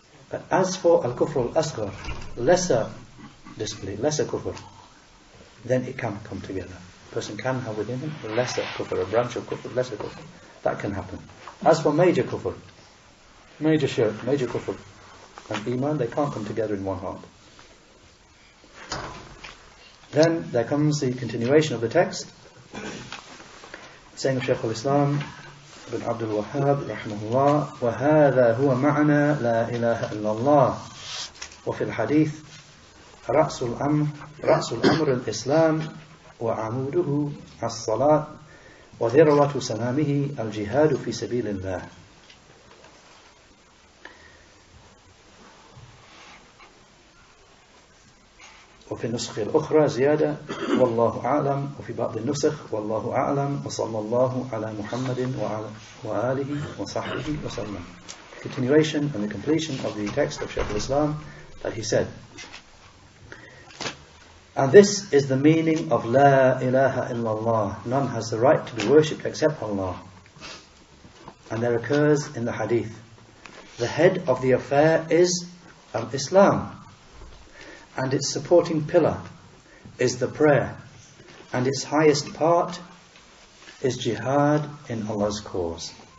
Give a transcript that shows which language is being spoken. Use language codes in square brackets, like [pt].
[en] But as for al-kufr al-asghar, lesser disbelief, lesser kufr, then it can come together. A person can have within him a lesser kufr, a branch of kufr, lesser kufr. That can happen. As for major kufr, major shirk, major kufr, and iman, they can't come together in one heart. Then there comes the continuation of the text, saying of Shaykh al-Islam ibn Abdul Wahhab rahimahullah, [ar] وَهَذَا هُوَ مَعْنَى لَا إِلَهَ إِلَّا اللَّهِ وَفِي الْحَدِيثِ رَأْسُ الْأَمْرِ الْإِسْلَامِ وَعَمُودُهُ الصَّلَاةِ وَذِرْوَةُ سَنَامِهِ الْجِهَادُ فِي سَبِيلِ اللَّهِ. وفي النسخ الأخرى زيادة والله أعلم وفي بعض النسخ والله أعلم وصلى الله على محمد وآله وصحبه وسلم. [en] Continuation and the completion of the text of Shaykh al-Islam, that he said, and this is the meaning of La ilaha illallah, none has the right to be worshipped except Allah. And there occurs in the hadith, the head of the affair is al-Islam, and its supporting pillar is the prayer, and its highest part is jihad in Allah's cause.